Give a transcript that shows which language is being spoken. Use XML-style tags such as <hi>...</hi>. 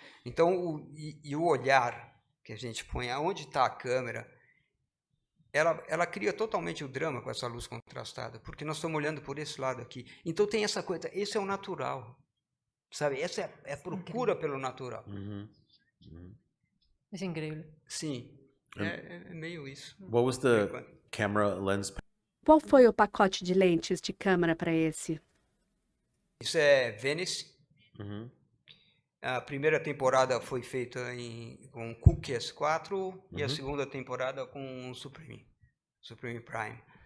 <pt>Então, o olhar que a gente põe, aonde está a câmera, ela cria totalmente o drama com essa luz contrastada, porque nós estamos olhando por esse lado aqui. Então tem essa coisa, esse é o natural, sabe? Essa é a procura pelo natural. É incrível. Sim, é meio isso.</pt> <en>What was the camera lens?</en> <pt>Qual foi o pacote de lentes de câmera para esse? Isso é Venice. Mm-hmm. A primeira temporada foi feita com Cookie S4 e a segunda temporada com o Supreme Prime.</pt>